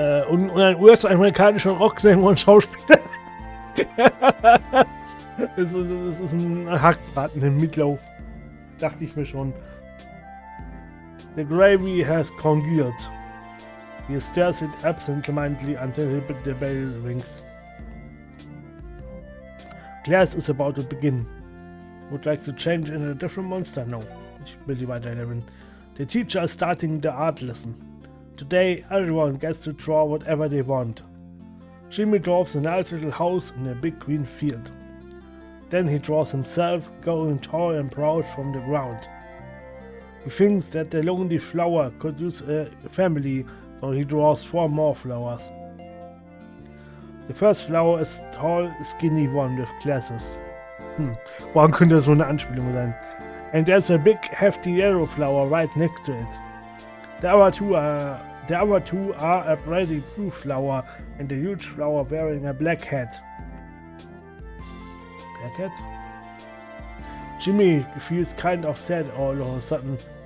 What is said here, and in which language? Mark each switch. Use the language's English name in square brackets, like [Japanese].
[German] Und ein US-amerikanischer Rocksänger und Schauspieler. Das ist ein Hackbraten im Meatloaf. Dachte ich mir schon. [English] The gravy has congealed. He stares it absent-mindedly until the bell rings. Class is about to begin. Would like to change into a different monster? No. [German] Ich will die weiterleveln. [English] The teacher is starting the art lesson. Today, everyone gets to draw whatever they want. Jimmy draws a nice little house in a big green field. Then he draws himself, going tall and proud from the ground. He thinks that the lonely flower could use a family, so he draws 4 more flowers. The first flower is a tall, skinny one with glasses. [German] Warum könnte das so eine Anspielung sein? [English] And there's a big, hefty yellow flower right next to it. The other two are a bright blue flower and a huge flower wearing a black hat. Black hat? Jimmy feels kind of sad all of a sudden.